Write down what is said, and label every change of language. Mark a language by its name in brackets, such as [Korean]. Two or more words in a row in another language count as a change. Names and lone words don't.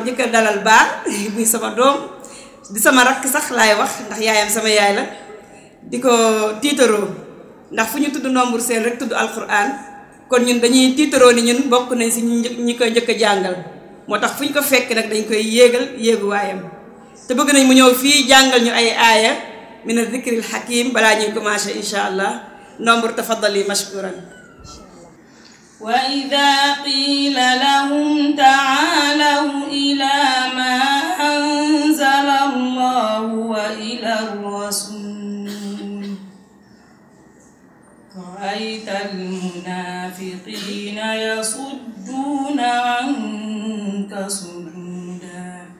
[Wolof] njëkk a dalal baar muy sama doom di sama rakk sax laay wax ndax yaayam sama yaay la di ko tiitaroo ndax fu ñu tudd Ndombur Seen rek tudd alquran kon ñun dañuy tiitaroo ni ñun bokk nañ si ñi koy njëkk a jàngal moo tax fu ñu ko fekk nag dañ koy yéegu waayam te bëgg nañ mu ñëw fii jàngal ñu ay aaya [Arabic] من الذكر الحكيم [Wolof] balaa ñuy commencé [Arabic] إن شاء الله [Wolof] Ndombur [Arabic] تفضلي مشكورا وإذا قيل لهم تعالوا إلى ما أنزل الله وإلى الرسول رأيت المنافقين يصدون عنك صدودا